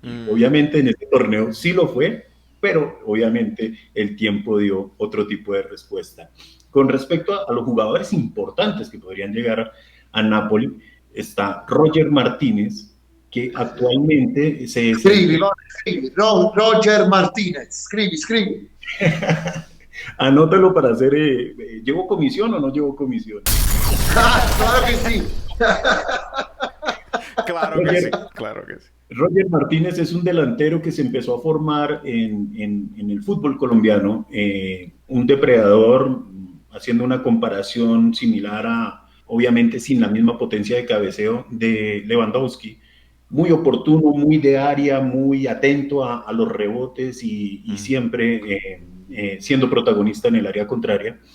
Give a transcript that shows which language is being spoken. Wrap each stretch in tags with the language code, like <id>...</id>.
<es>Obviamente en este torneo sí lo fue, pero obviamente el tiempo dio otro tipo de respuesta. Con respecto a los jugadores importantes que podrían llegar a Napoli, está Roger Martínez, que actualmente se...</es> <it>Scrivi, Roger Martínez, scrivi.</it> <es>Anótalo para hacer... ¿llevo comisión o no llevo comisión? Claro que sí. Claro que sí. Roger Martínez es un delantero que se empezó a formar en el fútbol colombiano, un depredador, haciendo una comparación similar a, obviamente sin la misma potencia de cabeceo, de Lewandowski, muy oportuno, muy de área, muy atento a los rebotes y siempre siendo protagonista en el área contraria.</es>